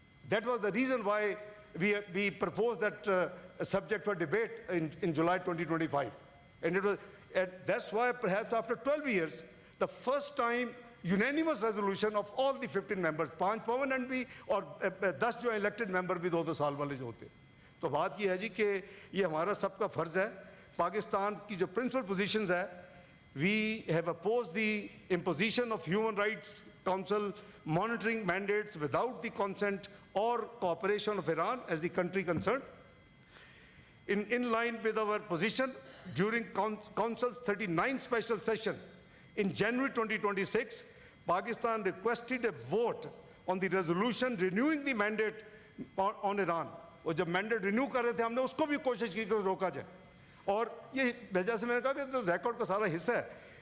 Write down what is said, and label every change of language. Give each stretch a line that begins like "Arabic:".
English: That was the reason why we proposed that subject for debate in July 2025. And that's why perhaps after 12 years, the first time unanimous resolution of all the 15 members, 5 permanent
Urdu: بھی اور 10 جو elected member بھی 2 سال والے جو ہوتے. تو بات یہ ہے جی کہ یہ ہمارا سب کا فرض ہے. پاکستان کی جو principal positions ہے،
English: we have opposed the imposition of Human Rights Council monitoring mandates without the consent or cooperation of Iran as the country concerned. In line with our position, during Council's 39th special session in January 2026, Pakistan requested a vote on the resolution renewing the mandate on Iran.
Urdu: اور جب mandate renew کر رہے تھے ہم نے اس کو بھی کوشش کی کہ روکا جائے. اور یہ جیسے میں نے کہا کہ ریکارڈ کا سارا حصہ ہے.